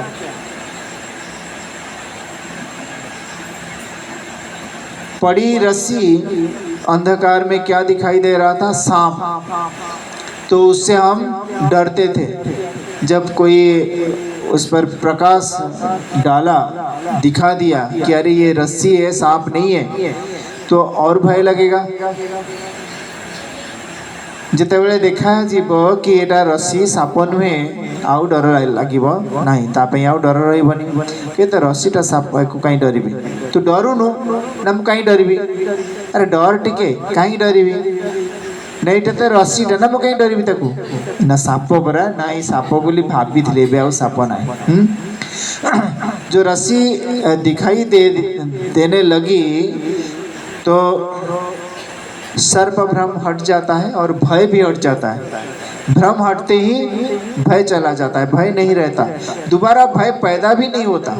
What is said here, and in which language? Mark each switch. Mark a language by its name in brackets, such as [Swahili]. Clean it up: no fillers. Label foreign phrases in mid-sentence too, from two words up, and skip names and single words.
[Hindi] पड़ी रस्सी, अंधकार में क्या दिखाई दे रहा था, सांप, तो उससे हम डरते थे। जब कोई उस पर प्रकाश डाला, दिखा दिया कि अरे ये रस्सी है, सांप नहीं है, तो और भय लगेगा। [Odia] ଯେତେବେଳେ ଦେଖାଯିବ କି ଏଟା ରସି ସାପ ନୁହେଁ ଆଉ ଡର ଲାଗିବ ନାହିଁ, ତା ପାଇଁ ଆଉ ଡର ରହିବନି। କି ତ ରସିଟା ସାପକୁ କାହିଁ ଡରିବି, ତୁ ଡରୁନୁ ନା ମୁଁ କାହିଁ ଡରିବି, ଆରେ ଡର ଟିକେ, କାହିଁ ଡରିବି ନା ଏଇଟା ତ ରସିଟା ନା ମୁଁ କାହିଁ ଡରିବି ତାକୁ, ନା ସାପ ପରା, ନା ଏଇ ସାପ ବୋଲି ଭାବିଥିଲେ ଏବେ ଆଉ ସାପ ନାହିଁ। [Hindi] जो रस्सी दिखाई देने लगी तो सर्प भ्रम हट जाता है और भय भी हट जाता है। भ्रम हटते ही भय चला जाता है, भय नहीं रहता, दोबारा भय पैदा भी नहीं होता।